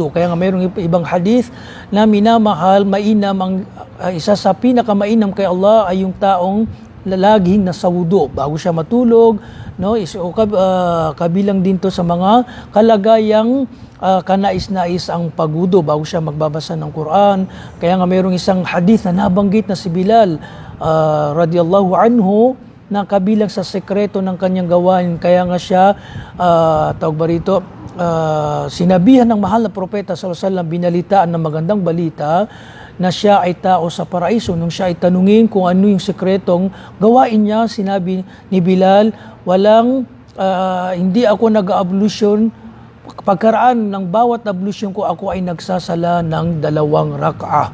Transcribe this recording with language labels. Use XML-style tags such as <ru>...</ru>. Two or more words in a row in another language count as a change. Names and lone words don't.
<tl>Kaya nga mayroong ibang hadith na minamahal, mainam, isa sa pinakamainam kay Allah ay yung taong laging nasa wudu bago siya matulog, kabilang din to sa mga kalagayang kanais-nais ang pagwudu bago siya magbabasa ng Quran. Kaya nga mayroong isang hadith na nabanggit na si Bilal</tl> <ar>رضي الله عنه,</ar> <tl>na kabilang sa sekreto ng kanyang gawain, kaya nga siya sinabihan ng mahal na propeta</tl> <ar>صلى الله عليه وسلم,</ar> <tl>binalitaan ng magandang balita na siya ay tao sa paraiso. Nung siya ay tanungin kung ano yung sekretong gawain niya, sinabi ni Bilal, hindi ako nag-ablusyon, pagkaraan ng bawat ablusyon ko, ako ay nagsasala ng 2 rak'ah.</tl>